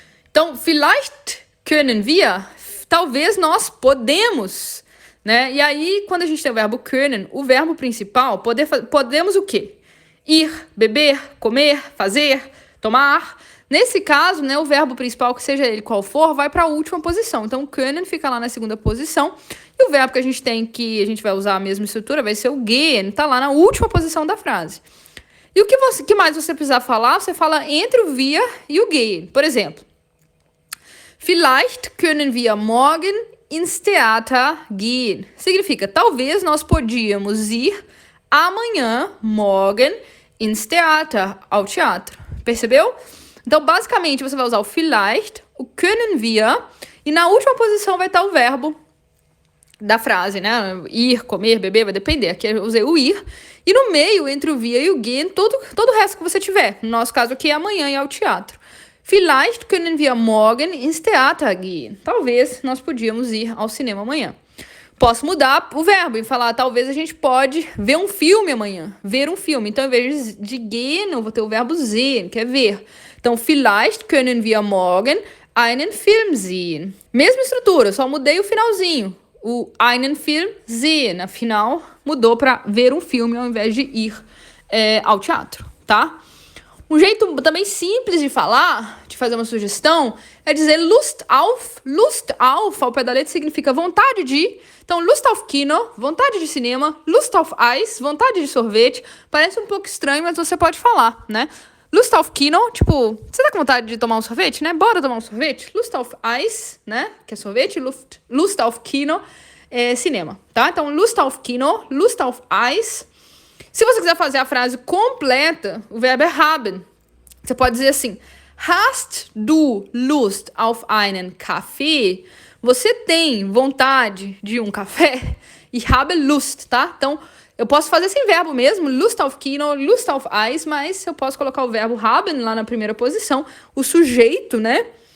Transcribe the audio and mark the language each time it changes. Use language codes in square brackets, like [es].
[pt] Então, [de] vielleicht können wir... [pt] Talvez nós podemos, né? E aí, quando a gente tem o verbo können, o verbo principal, podemos o quê? Ir, beber, comer, fazer, tomar. Nesse caso, né, o verbo principal, que seja ele qual for, vai para a última posição. Então, können fica lá na segunda posição. E o verbo que a gente vai usar a mesma estrutura, vai ser o gehen, tá lá na última posição da frase. E o que mais você precisar falar, você fala entre o wir e o gehen. Por exemplo, [de] vielleicht können wir morgen ins Theater gehen. [pt] Significa, talvez nós podíamos ir amanhã, morgen, ins Theater, ao teatro. Percebeu? Então, basicamente, você vai usar o vielleicht, o können wir, e na última posição vai estar o verbo da frase, né? Ir, comer, beber, vai depender. Aqui eu usei o ir. E no meio, entre o wir e o gehen, todo o resto que você tiver. No nosso caso aqui é amanhã e ao teatro. [de] Vielleicht können wir morgen ins Theater gehen. [pt] Talvez nós podíamos ir ao cinema amanhã. Posso mudar o verbo e falar, talvez a gente pode ver um filme amanhã. Ver um filme. Então, ao invés de gehen, eu vou ter o verbo sehen, que é ver. [de] Então, vielleicht können wir morgen einen Film sehen. [pt] Mesma estrutura, só mudei o finalzinho. [de] o einen Film sehen. [pt] Afinal, mudou para ver um filme ao invés de ir ao teatro, tá? Um jeito também simples de falar, de fazer uma sugestão, é dizer Lust auf. Lust auf, ao pé da letra, significa vontade de. Então, Lust auf Kino, vontade de cinema. Lust auf Eis, vontade de sorvete. Parece um pouco estranho, mas você pode falar, né? Lust auf Kino, tipo, você tá com vontade de tomar um sorvete, né? Bora tomar um sorvete. Lust auf Eis, né? Que é sorvete. Lust auf Kino é cinema, tá? Então, Lust auf Kino, Lust auf Eis. Se você quiser fazer a frase completa, o verbo é haben. Você pode dizer assim: [de] Hast du Lust auf einen Kaffee? [pt] Você tem vontade de um café? [de] Ich habe Lust, [pt] tá? Então, eu posso fazer sem verbo mesmo, Lust auf Kino, Lust auf Eis, mas eu posso colocar o verbo haben lá na primeira posição, o sujeito, né?